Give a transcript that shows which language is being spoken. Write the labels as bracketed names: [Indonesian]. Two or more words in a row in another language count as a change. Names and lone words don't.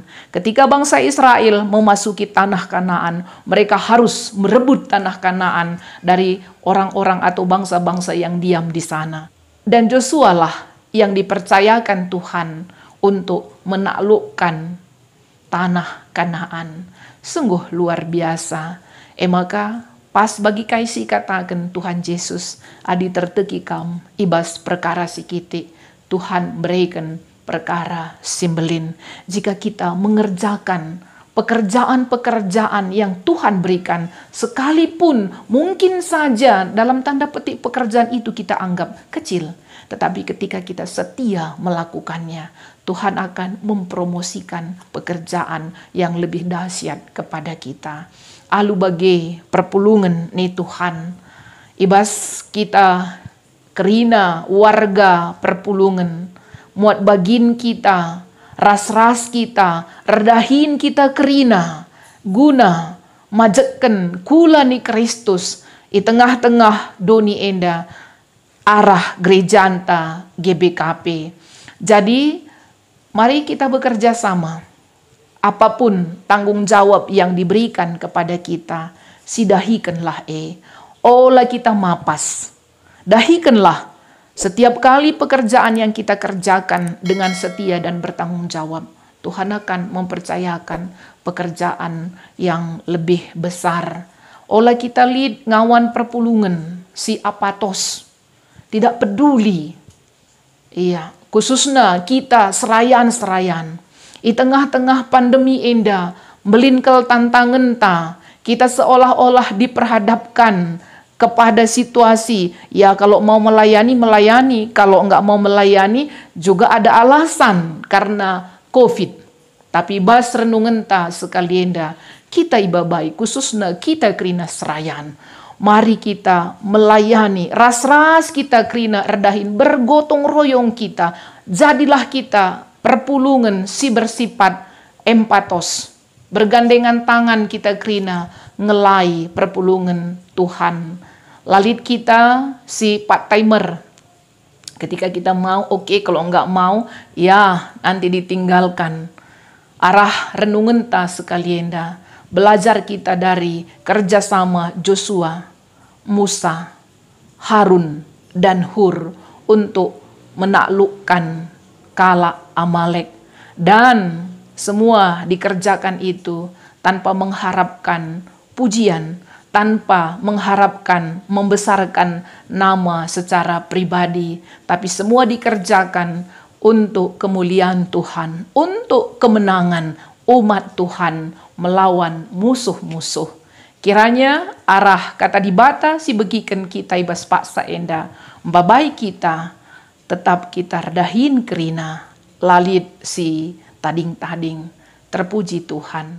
[Indonesian] Ketika bangsa Israel memasuki tanah Kanaan, mereka harus merebut tanah Kanaan dari orang-orang atau bangsa-bangsa yang diam di sana. Dan Joshua lah yang dipercayakan Tuhan untuk menaklukkan tanah Kanaan. Sungguh luar biasa. [Batak Karo] Maka pas bagi kaisi katakan Tuhan Yesus, adi terteki kam ibas perkara sikiti. [Indonesian] Tuhan berikan perkara simbelin. Jika kita mengerjakan pekerjaan-pekerjaan yang Tuhan berikan, sekalipun mungkin saja dalam tanda petik pekerjaan itu kita anggap kecil, tetapi ketika kita setia melakukannya, Tuhan akan mempromosikan pekerjaan yang lebih dahsyat kepada kita. [Batak Karo] Alu bagi perpulungan nih Tuhan, ibas kita kerina warga perpulungan, muat bagin kita, ras-ras kita, redahin kita kerina, guna majekkan kula ni Kristus [Indonesian] di tengah-tengah [Batak Karo] doni enda arah gereja anta GBKP. [Indonesian] Jadi mari kita bekerja sama. Apapun tanggung jawab yang diberikan kepada kita, [Batak Karo] sidahikanlah olah kita mapas. [Indonesian] Dahikanlah setiap kali pekerjaan yang kita kerjakan dengan setia dan bertanggung jawab. Tuhan akan mempercayakan pekerjaan yang lebih besar. [Batak Karo] Olah kita lihat ngawan perpulungan, si Apatos. [Indonesian] Tidak peduli. Iya, khususnya kita serayan-serayan. [Batak Karo] I tengah-tengah pandemi enda, melinkel tantangan ta, [Indonesian] kita seolah-olah diperhadapkan kepada situasi, ya kalau mau melayani, kalau enggak mau melayani juga ada alasan karena COVID. [Batak Karo] Tapi bas renungan ta sekalienda, kita ibabai khususnya kita kerina serayan. [Indonesian] Mari kita melayani, [Batak Karo] ras-ras kita kerina redahin, [Indonesian] bergotong royong kita. Jadilah kita perpulungan si bersifat empatos. Bergandengan tangan [Batak Karo] kita kerina ngelai perpulungan Tuhan. Lalit kita si part-timer. [Indonesian] Ketika kita mau, oke, kalau enggak mau, ya nanti ditinggalkan. [Batak Karo] Arah renungan ta sekalienda. [Indonesian] Belajar kita dari kerjasama Joshua, Musa, Harun, dan Hur untuk menaklukkan kala Amalek. Dan semua dikerjakan itu tanpa mengharapkan pujian, tanpa mengharapkan membesarkan nama secara pribadi, tapi semua dikerjakan untuk kemuliaan Tuhan, untuk kemenangan umat Tuhan melawan musuh-musuh. [Batak Karo] Kiranya arah kata dibata si begiken kita ibas paksa enda, mbabai kita, tetap kita redahin kerina, lalit si tading-tading, terpuji Tuhan.